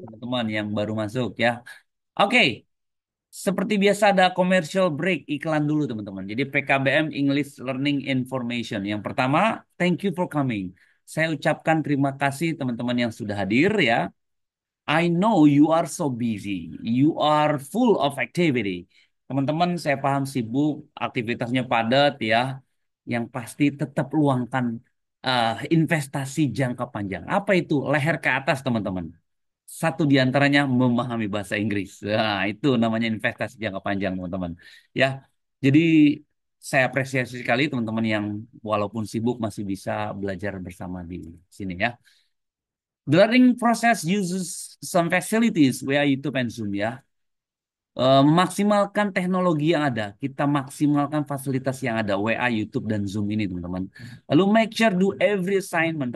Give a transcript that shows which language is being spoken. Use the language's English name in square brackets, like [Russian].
[Indonesian] teman-teman yang baru masuk ya. Oke, seperti biasa ada commercial break, iklan dulu teman-teman. Jadi PKBM English Learning Information. Yang pertama, [English] thank you for coming. [Indonesian] Saya ucapkan terima kasih teman-teman yang sudah hadir ya. [English] I know you are so busy. You are full of activity. [Indonesian] Teman-teman, saya paham sibuk, aktivitasnya padat ya. Yang pasti tetap luangkan investasi jangka panjang. Apa itu? Leher ke atas, teman-teman. Satu di antaranya memahami bahasa Inggris. Nah, itu namanya investasi jangka panjang, teman-teman. Ya. Jadi saya apresiasi sekali teman-teman yang walaupun sibuk masih bisa belajar bersama di sini ya. [English] The learning process uses some facilities via YouTube and Zoom ya. [Indonesian] Maksimalkan teknologi yang ada. Kita maksimalkan fasilitas yang ada. WA, YouTube, dan Zoom ini teman-teman. [English] Lalu make sure do every assignment.